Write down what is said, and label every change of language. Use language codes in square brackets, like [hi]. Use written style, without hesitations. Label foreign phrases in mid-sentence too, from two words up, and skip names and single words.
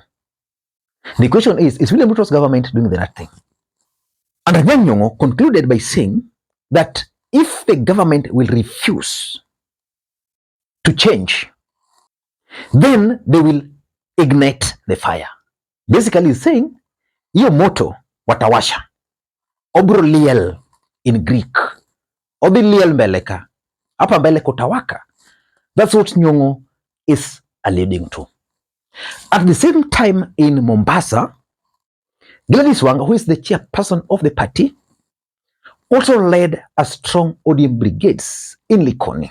[en] The question is William Ruto's government doing the right thing? And Anyang Nyong'o concluded by saying that if the government will refuse to change, then they will ignite the fire. Basically saying, [sw] hiyo moto watawasha. [luo] Obro liel in Greek. Obi liel mbeleka. [sw] Hapa mbele kutawaka. [en] That's what Nyong'o is alluding to. At the same time in Mombasa, Gladys Wanga, who is the chairperson of the party, also led a strong ODM brigades in Likoni.